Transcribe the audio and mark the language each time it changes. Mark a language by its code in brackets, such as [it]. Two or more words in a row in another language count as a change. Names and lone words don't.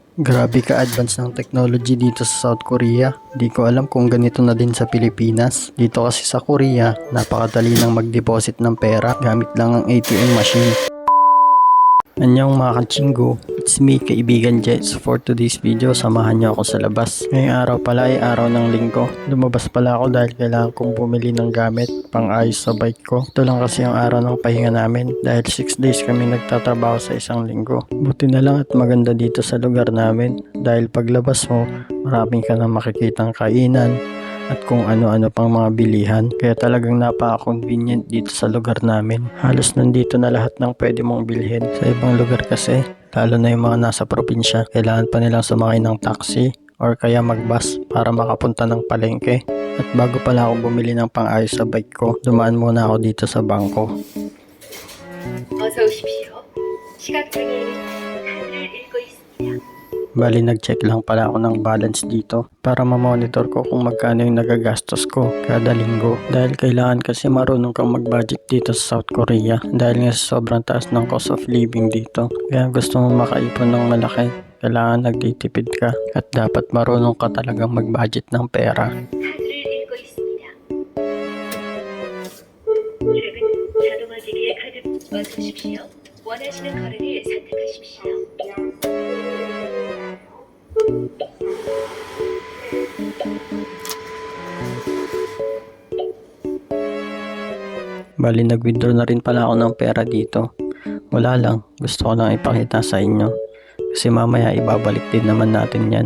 [tl] Grabe ka-advance ng technology dito sa South Korea. Di ko alam kung ganito na din sa Pilipinas. Dito kasi sa Korea, napakadali nang mag-deposit ng pera gamit lang ang [en] ATM machine. [tl] Anyong mga kachinggo, [en] it's me, kaibigan Jets. For today's video, [tl] samahan niyo ako sa labas. Ngayong araw pala ay araw ng linggo. Lumabas pala ako dahil kailangan kong bumili ng gamit pang ayos sa bike ko. Ito lang kasi ang araw ng pahinga namin dahil 6 days kami nagtatrabaho sa isang linggo. Buti na lang at maganda dito sa lugar namin dahil paglabas mo, maraming ka na makikitang kainan at kung ano-ano pang mga bilihan. Kaya talagang napaka-convenient dito sa lugar namin. Halos nandito na lahat ng pwede mong bilhin. Sa ibang lugar kasi, lalo na yung mga nasa probinsya, kailangan pa nilang sumakay ng taxi or kaya mag-bus para makapunta ng palengke. At bago pala ako bumili ng pang-ayos sa bike ko, dumaan muna ako dito sa bangko. [ko] 어서 오십시오. 시각장애인은 카드를 읽고 있습니다. [tl] Bali nag-check lang pala ako ng balance dito para ma-monitor ko kung magkano yung nagagastos ko kada linggo. Dahil kailangan kasi marunong kang mag-budget dito sa South Korea dahil nga sa sobrang taas ng [en] cost of living [tl] dito. Kaya gusto mo makaipon ng malaki, kailangan nagtitipid ka at dapat marunong ka talagang mag-budget ng pera. [ko] 카드를 읽고 있습니다. 최근 자동화 기기의 카드 어서 오십시오. 원하시는 거래를 선택하십시오. [tl] Bali nag-withdraw na rin pala ako ng pera dito. Wala lang, gusto ko lang ipakita sa inyo. Kasi mamaya ibabalik din naman natin yan.